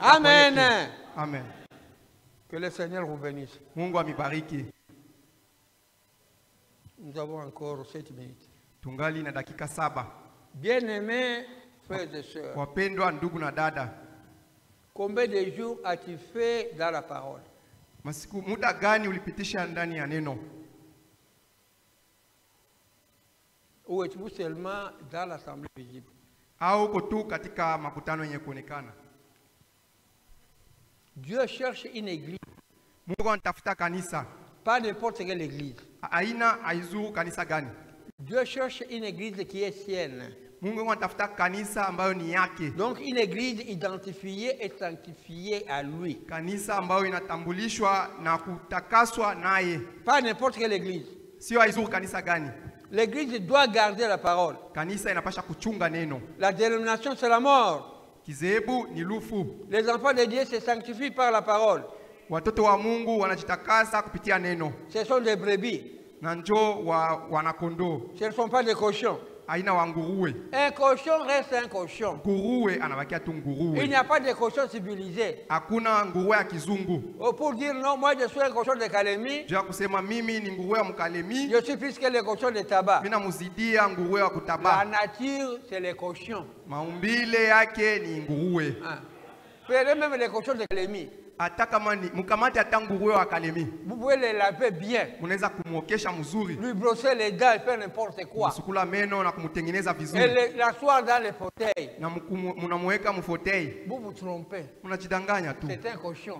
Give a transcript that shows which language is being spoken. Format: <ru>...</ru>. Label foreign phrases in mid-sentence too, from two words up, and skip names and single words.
<fr>Amen.</fr> <sw>kwake.</sw> <fr>Amen. Que le Seigneur vous bénisse.</fr> <sw>Mungu amibariki.</sw> <fr>Nous avons encore 7 minutes.</fr> <sw>Tungali na dakika 7.</sw> <fr>Bien-aimés frères et sœurs,</fr> <sw>Wapendwa ndugu na dada,</sw> <fr>combien de jours as-tu fait dans la parole?</fr> <sw>masiku muda gani ulipitisha ndani ya neno?</sw> <fr>Ou êtes-vous seulement dans l'assemblée visible?</fr> <sw>Au uko tu katika makutano yenye kuonekana?</sw> <fr>Dieu cherche une église,</fr> <sw>Mungu anatafuta kanisa.</sw> <fr>pas n'importe quelle église.</fr> <sw>Aina aizuru kanisa gani?</sw> <fr>Dieu cherche une église qui est sienne.</fr> <sw>Mungu anatafuta kanisa ambayo ni yake.</sw> <fr>Donc une église identifiée et sanctifiée à lui.</fr> <sw>Kanisa ambayo inatambulishwa na kutakaswa naye.</sw> <fr>Pas n'importe quelle église.</fr> <sw>Sio aizuru kanisa gani?</sw> <fr>L'église doit garder la parole.</fr> <sw>Kanisa inapasha kuchunga neno.</sw> <fr>La dénomination, c'est la mort.</fr> <sw>Kizebu ni lufu.</sw> <fr>Les enfants de Dieu se sanctifient par la parole.</fr> <sw>Watoto wa Mungu wanajitakasa kupitia neno.</sw> <fr>Ce sont des brebis.</fr> <sw>Na njoo wanakondoo.</sw> <fr>Ce ne sont pas des cochons.</fr> <sw>Aina wa nguruwe.</sw> <fr>Un cochon reste un cochon.</fr> <sw>Nguruwe anabakia tu</sw> <fr>Il</fr> <sw>nguruwe.</sw> <fr>n'y a pas de cochon civilisé.</fr> <sw>Hakuna nguruwe ya kizungu.</sw> <fr>Pour dire non, moi je suis un cochon de Kalemi,</fr> <sw>Jua kusema mimi ni nguruwe wa Mkalemi,</sw> <fr>je suis plus que les cochons de tabac.</fr> <sw>mimi namuzidia nguruwe wa</sw> <fr>La</fr> <sw>kutaba.</sw> <fr>nature, c'est les cochons.</fr> <sw>Maumbile yake ni nguruwe.</sw> <fr>Hein. Prenez même les cochons de Kalemi. Vous pouvez les laver bien. Lui brosser les dents et faire n'importe quoi. Et l'asseoir dans les fauteuils. Vous vous trompez. C'est un cochon.</fr>